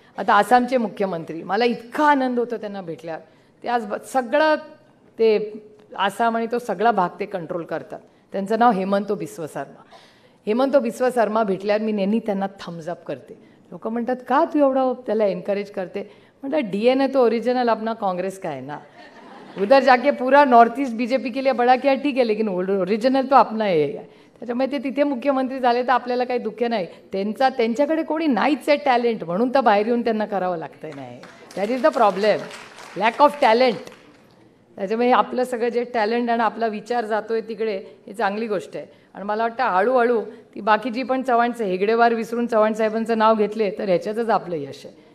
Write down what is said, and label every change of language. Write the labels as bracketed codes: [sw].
[mr] आता आसामचे मुख्यमंत्री, मला इतका आनंद होतो त्यांना भेटल्यावर. ते आज सगळं ते आसाम आणि तो सगळा भाग ते कंट्रोल करतात. त्यांचं नाव हेमंतो बिस्व शर्मा. हेमंतो बिस्व शर्मा भेटल्यावर मी नेहमी त्यांना थम्स अप करते. लोक म्हणतात का तू एवढं त्याला एनकरेज करते? [hi] मतलब डीएनए तो ओरिजिनल अपना कांग्रेस का है ना, उधर जाके पूरा नॉर्थ ईस्ट बीजेपी के लिए बड़ा किया ठीक है, लेकिन ओरिजिनल तो अपना आहे. [mr] त्याच्यामुळे ते तिथे मुख्यमंत्री झाले तर आपल्याला काही दुःख नाही. त्यांच्याकडे कोणी नाहीच आहे टॅलेंट, म्हणून तर बाहेर येऊन त्यांना करावं लागतंय. नाही, [en] That is the problem, lack of talent. [mr] त्याच्यामुळे आपलं सगळं जे टॅलेंट आणि आपला विचार जातोय तिकडे, ही चांगली गोष्ट आहे. आणि मला वाटतं हळूहळू ती बाकीची पण चव्हाणचं हेगडेवार विसरून चव्हाण साहेबांचं नाव घेतले तर ह्याच्यातच आपलं यश आहे.